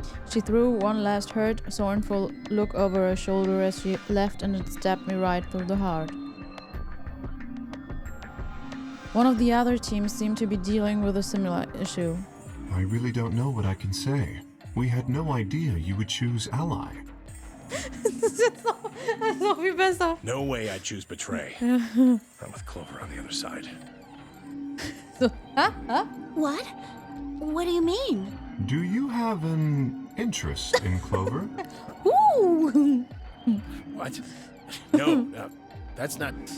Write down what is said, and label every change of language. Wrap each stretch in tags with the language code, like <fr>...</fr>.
<en>She threw one last hurt, scornful look over her shoulder as she left, and it stabbed me right through the heart. One of the other teams seemed to be dealing with a similar issue. I really don't know what I can say. We had no idea you would choose ally.</en> <de>Das ist noch viel besser.</de> <en>No way I'd choose betray. I'm with Clover on the other side. So, What? What do you mean? Do you have an interest in Clover? Ooh. What? No, that's not...</en>